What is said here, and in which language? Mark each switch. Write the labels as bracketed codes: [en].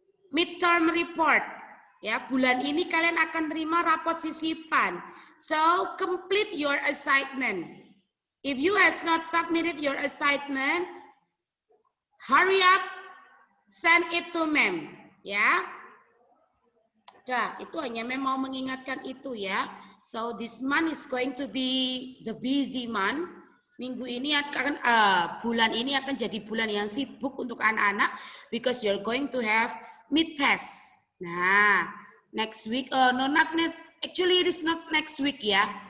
[en] Midterm report. [id] Ya, bulan ini kalian akan terima rapot sisipan. [en] So, complete your assignment. If you has not submitted your assignment, hurry up, send it to Mem. Ya. [id] Dah, itu hanya Mem mau mengingatkan itu ya. [en] So, this month is going to be the busy month. [id] Minggu ini bulan ini akan jadi bulan yang sibuk untuk anak-anak [en] because you're going to have mid-test. Nah, next week, actually it is not next week ya.